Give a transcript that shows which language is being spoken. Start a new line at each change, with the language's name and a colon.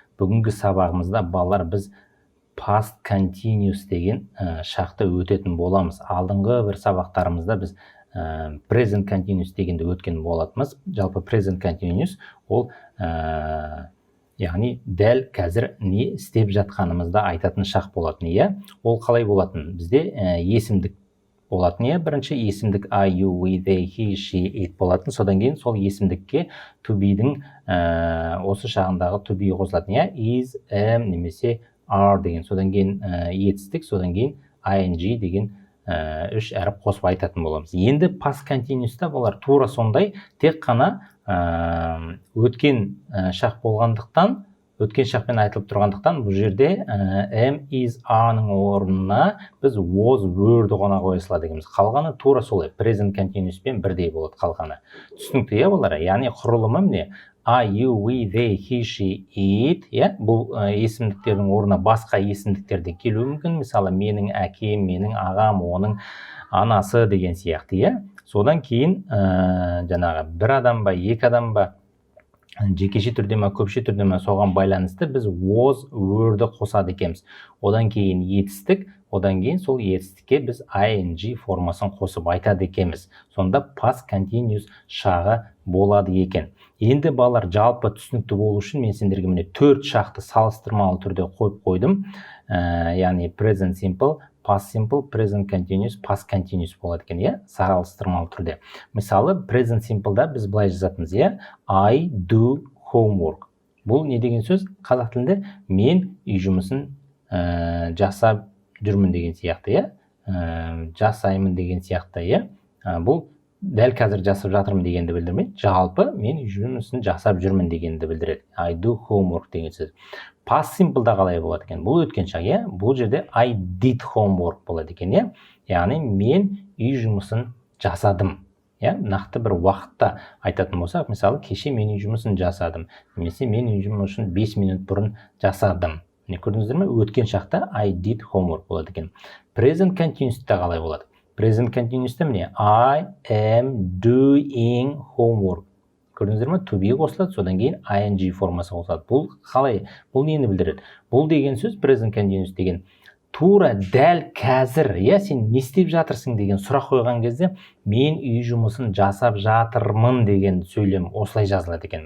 Kazakh: Бүгінгі сабағымызда балалар біз past continuous деген шақты өтетін боламыз. Алдыңғы бір сабақтарымызда біз present continuous дегенді өткен болатымыз. Жалпы present continuous ол яғни дәл қазір не істеп жатқанымызда айтатын шақ болатын. Ол қалай болатын? Бізде есімдік болатын. Бірінші есімдік I, you, we, they, he, she, it болатын. Содан кейін сол есімдікке to be-дің осы шағындағы to be қосылатын. Is, am немесе are деген. Содан кейін етістік, содан кейін ing деген үш әріп қосып айтатын боламыз. Енді past continuous'та болар тура сондай, тек қана өткен шақ болғандықтан, өткен шақпен айтылып тұрғандықтан, бұл жерде am, is, are-ның орнына біз was, were-ді ғана қоя салады. Қалғаны тура солай, present continuous-пен бірдей болады қалғаны. Түсінікті болар. Яғни құрылымы міне I, you, we, they, he, she, it. Бұл есімдіктердің орнына басқа есімдіктерде келуі мүмкін. Мысалы, менің әкем, менің ағам, оның анасы деген сияқты. Содан кейін жаңағы бір адам ба, екі адам ба, жекеше түрде ме, көпше түрде ме соған байланысты біз was, were-ді қосады екенбіз. Одан кейін етістік, одан кейін сол етістікке біз ing формасын қосып айтады екенбіз. Сонда past continuous шағы болады екен. Енді балалар жалпы түсінікті болу үшін мен сендерге міне 4 шақты салыстырмалы түрде қойып қойдым. Яғни present simple, past simple, present continuous, past continuous болады екен, салыстырмалы түрде. Мысалы, present simple'да біз былай жазатынбыз,
English: I do homework.
Kazakh: Бұл не деген сөз? Қазақ тілінде мен үй жұмысын жасап жүрмін деген сияқты, жасаймын деген сияқты, бұл дәл қазір жасап жатырмын дегенді білдірмейді. Жалпы мен үй жұмысын жасап жүрмін дегенді білдіреді.
English: I do homework
Kazakh: деген сөз. Past simple'да қалай болады екен? Бұл өткен шақ, бұл жерде
English: I did homework
Kazakh: болады екен, яғни мен үй жұмысын жасадым. Нақты бір уақытта айтатын болсақ, мысалы, кеше мен үй жұмысын жасадым, немесе мен үй жұмысын 5 минут бұрын жасадым. Көрдіңіздер ме? Өткен шақта
English: I did homework
Kazakh: болады екен. Present continuous'та қалай болады?
English: Present continuous'та міне I am doing homework.
Kazakh: Көрдіңіздер ме? To be қосылады, содан кейін ing формасы қосылады. Бұл қалай? Бұл нені білдіреді? Бұл деген сөз present continuous деген тура дәл қазір, сен не істеп жатырсың деген сұрақ қойған кезде мен үй жұмысын жасап жатырмын деген сөйлем осылай жазылады екен.